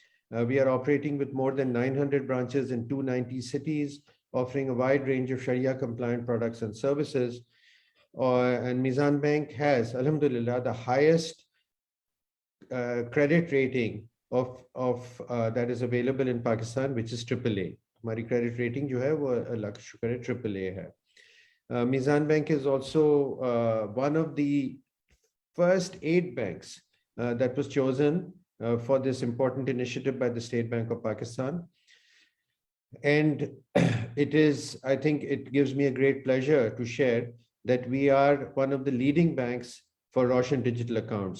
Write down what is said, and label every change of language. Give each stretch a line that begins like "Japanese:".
English: We are operating with more than 900 branches in 290 cities, offering a wide range of Sharia compliant products and services. And Meezan Bank has, Alhamdulillah, the highest credit rating of that is available in Pakistan, which is AAA.
Hindi: हमारी
English: credit rating
Hindi: जो है वो अल्लाह का शुक्र है AAA है.
English: Meezan Bank is also one of the first 8 banks that was chosen for this important initiative by the State Bank of Pakistan. And it is, I think it gives me a great pleasure to share that we are one of the leading banks for Roshan digital accounts.